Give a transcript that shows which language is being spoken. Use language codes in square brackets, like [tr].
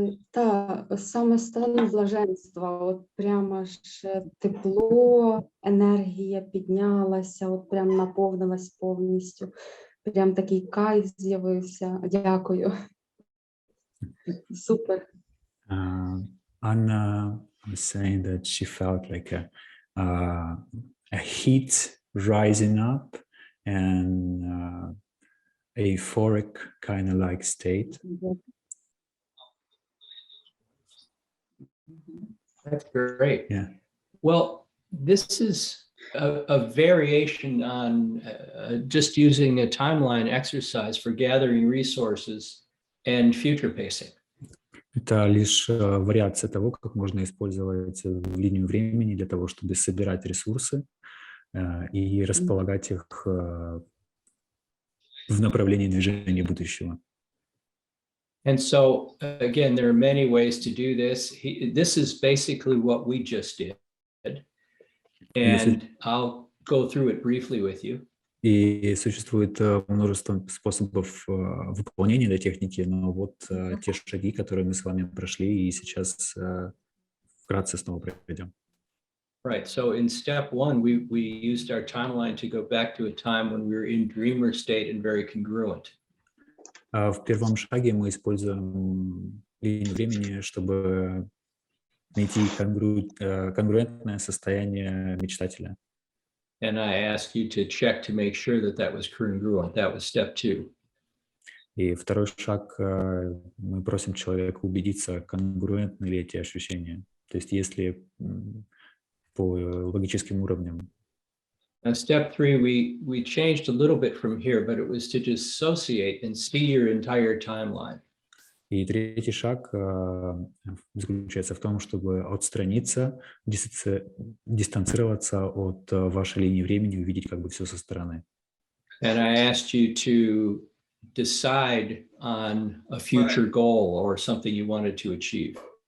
[uk] Та саме стан блаженства, от прямо ж тепло, енергія піднялася, от прям наповнилась повністю. Прям такий кайф з'явився. Дякую. Супер. [en] Anna was saying that she felt like a heat rising up and euphoric kind of like state. That's great. Yeah. Well, this is a variation on just using a timeline exercise for gathering resources and future pacing. [ru] Это лишь вариация того, как можно использовать линию времени для того, чтобы собирать ресурсы и располагать их в направлении движения будущего. [en] And so, again, there are many ways to do this. This is basically what we just did. And I'll go through it briefly with you. [ru] И существует множество способов выполнения этой техники, но вот те шаги, которые мы с вами прошли, и сейчас вкратце снова пройдем. [en] Right. So in step 1, we used our timeline to go back to a time when we were in dreamer state and very congruent. [ru] В первом шаге мы используем линию времени, чтобы найти конгруентное состояние мечтателя. [en] And I ask you to check to make sure that that was congruent. That was step 2. [ru] И второй шаг, мы просим человека убедиться, конгруентны ли эти ощущения. То есть если по логическим уровням. [en] Now, step 3, we changed a little bit from here, but it was to dissociate and see your entire timeline. [ru] И третий шаг заключается в том, чтобы отстраниться, дистанцироваться от вашей линии времени, увидеть как бы все со стороны. [en] And I asked you to decide on a future goal or something you wanted to achieve.